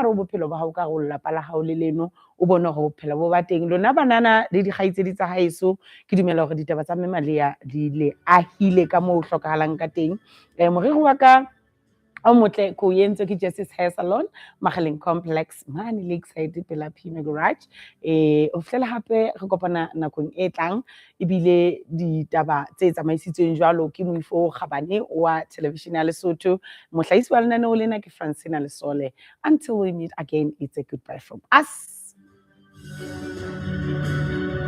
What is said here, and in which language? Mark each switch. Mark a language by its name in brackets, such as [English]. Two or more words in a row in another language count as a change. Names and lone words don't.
[Southern Sotho] re bophelo ba hao ka go lapa la hao le leno o bona go bophelo bo ba teng lona banana le di gaitsedi tsa haeso ke dumela hore ditaba tsa mme Malia di le ahile ka mo hlokahalang ka teng moriri wa ka o motle ko yentse ke Justice Hair Salon Magaleng Complex mane Lakeside pela Pima Garage o flela hape re kopana nakong e tlang ebile ditaba tse tsamaisitsweng jwalo ke Moifo Khabane wa television ya Lesotho mohlahisi wa lenaneo lena ke Francina Lesole. [English] Until we meet again, it's a goodbye from us.